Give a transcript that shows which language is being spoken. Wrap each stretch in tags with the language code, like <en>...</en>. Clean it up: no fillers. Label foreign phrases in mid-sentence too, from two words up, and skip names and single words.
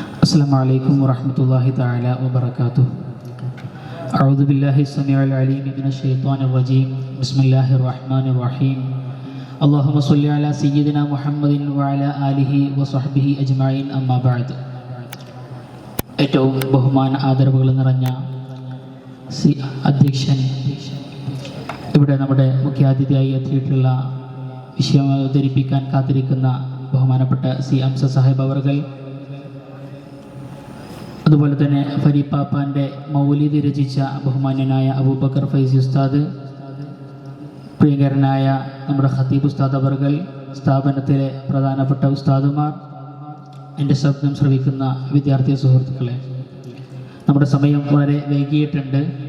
<ar>السلام عليكم ورحمة الله تعالى وبركاته. أعوذ بالله السميع العليم من الشيطان الرجيم. بسم الله الرحمن الرحيم. اللهم صل على سيدنا محمد وعلى آله وصحبه أجمعين، أما بعد.</ar> <ml>ഏറ്റവും ബഹുമാന ആദരവുകൾ നിറഞ്ഞ അധ്യക്ഷൻ, ഇവിടെ നമ്മുടെ മുഖ്യാതിഥിയായി എത്തിയിട്ടുള്ള വിഷയം അവതരിപ്പിക്കാൻ കാത്തിരിക്കുന്ന ബഹുമാനപ്പെട്ട സി അംസ സാഹിബ് അവർകൾ, അതുപോലെ തന്നെ ഫരീപ്പാപ്പാൻ്റെ മൗലിദ് രചിച്ച ബഹുമാന്യനായ അബൂബക്കർ ഫൈസി ഉസ്താദ്, പ്രിയങ്കരനായ നമ്മുടെ ഖത്തീബ് ഉസ്താദ് അവർകൾ, സ്ഥാപനത്തിലെ പ്രധാനപ്പെട്ട ഉസ്താദുമാർ, എൻ്റെ ശബ്ദം ശ്രവിക്കുന്ന വിദ്യാർത്ഥി സുഹൃത്തുക്കളെ, നമ്മുടെ സമയം വളരെ വൈകിയിട്ടുണ്ട്.</ml>